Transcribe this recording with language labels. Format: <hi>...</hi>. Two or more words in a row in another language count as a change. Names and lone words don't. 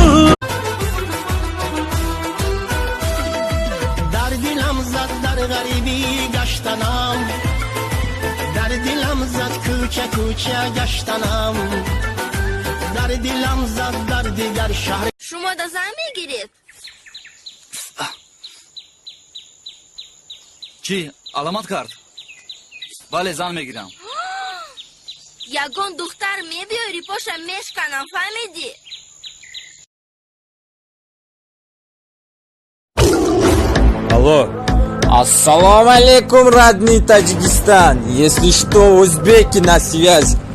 <fa>در دلم زد در غریبی گشتنم در دلم زد کوچه کوچه گشتنم در دلم زد در دیگر شهر</fa> <tg>Шумо да зан мегиред Чӣ? Аломат кард? Бале зан мегирам Ягон духтар мебиёрӣ пояшма мешиканам фаҳмидӣ?</tg> <ru>Алло.</ru> <ar>السلام عليكم,</ar> <ru>родный Таджикистан. Если что, узбеки на связи.</ru>